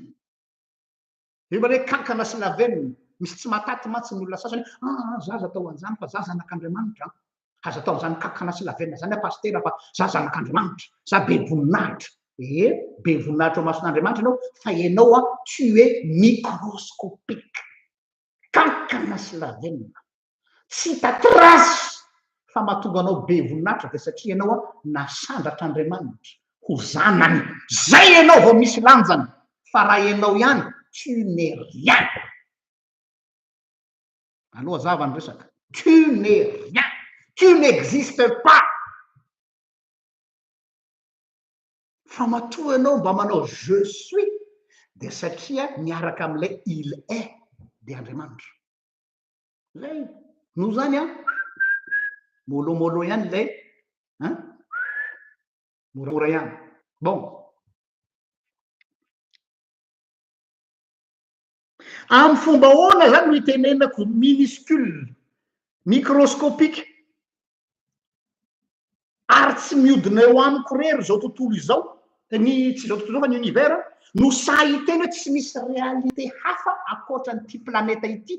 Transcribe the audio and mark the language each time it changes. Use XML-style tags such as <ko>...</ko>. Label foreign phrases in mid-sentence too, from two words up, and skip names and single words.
<mg>io hoe kankana sy lavenina misy tsy mataty matsy ny olona sasany zaza atao an'izany fa za zanak'Andriamanitra aza atao an'izany kankana sy lavenina zany pastera fa za zanak'Andriamanitra za be voninahitra be voninahitra ao mason'Andriamanitra ianao fa ianao</mg> <fr>tu es microscopique</fr> <mg>kankana sy lavenina tsy hita trasy fa mahatonga anao be voninahitra dia satria ianao a nasandratr'Andriamanitra ho zanany. Zay ianao vao misy lanjany, fa raha ianao ihany</mg> <fr>tu n'es rien.</fr> <mg>Aloha zava ny resaka,</mg> <fr>tu n'es rien, tu n'existes pas.</fr> <mg>Fa matoa ianao mba manao</mg> <fr>je suis</fr> <mg>dia satria miaraka amin'ilay</mg> <fr>il est</fr> <mg>dia Andriamanitra. Zay no zany a molomolo ihany lay moramora ihany. Bon, amin'ny fomba ahoana zany no itenenako</mg> <fr>minuscule microscopique</fr> <mg>ary tsy mihodina eo amiko rery zao tontolo izao, ny tsy zao tontolo izao fa ny univers no sahiteny hoe tsy misy réalité hafa ankoatran'ity planeta ity.</mg>